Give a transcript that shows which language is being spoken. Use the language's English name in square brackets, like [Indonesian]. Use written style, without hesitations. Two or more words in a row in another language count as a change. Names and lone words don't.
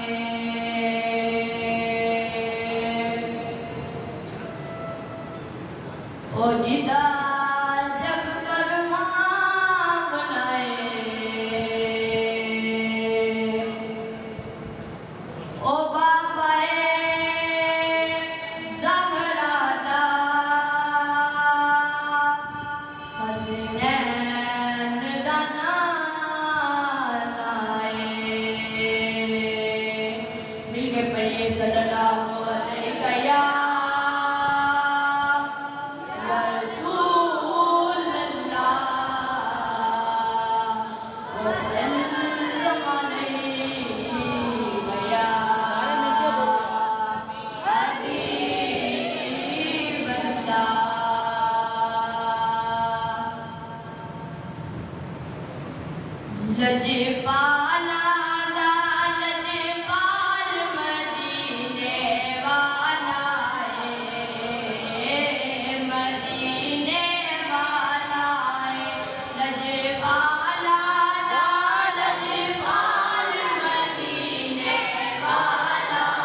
[Punjabi] او جدا جگ بنائے او بابائے زہرا دا حسنین دا مل کے پڑھیے [Arabic] صلی اللہ علیہ یا رسول اللہ وسلم علیہ یا حبیب اللہ لجپالا [Punjabi] لجپال مدینے والا مدینے والا لجپالا لجپال مدینے والا लजपाला लजपाल मदीने वाला